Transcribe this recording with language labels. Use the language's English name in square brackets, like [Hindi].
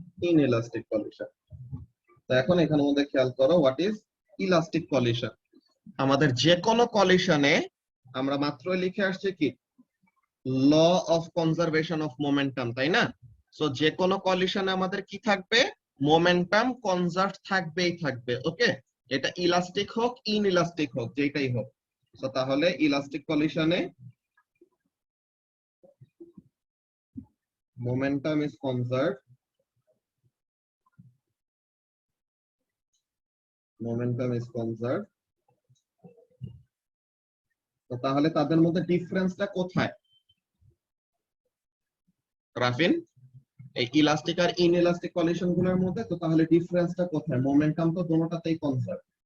[Bangla] Inelastic collision. তো এখন এখানে মধ্যে খেয়াল করো, [English] What is elastic collision? [Bangla] আমাদের যে কোনো কলিশনে আমরা মাত্র লিখে আসছি কি law of conservation of momentum, তাই না? সো যে কোনো কলিশনে আমাদের কি থাকবে, মোমেন্টাম কনজার্ভ থাকবেই থাকবে। ওকে, এটা ইলাস্টিক হোক ইনইলাস্টিক হোক যেটাই হোক। সো তাহলে elastic কলিশনে [English] momentum is conserved, momentum is conserved। [Bangla] তো তাহলে তাদের মধ্যে ডিফারেন্সটা কোথায় রাফিন, এই ইলাস্টিক আর ইনইলাস্টিক কলিশন গুলোর মধ্যে? তো তাহলে ডিফারেন্সটা কোথায়? মোমেন্টাম তো দুটোটাতেই কনজার্ভ।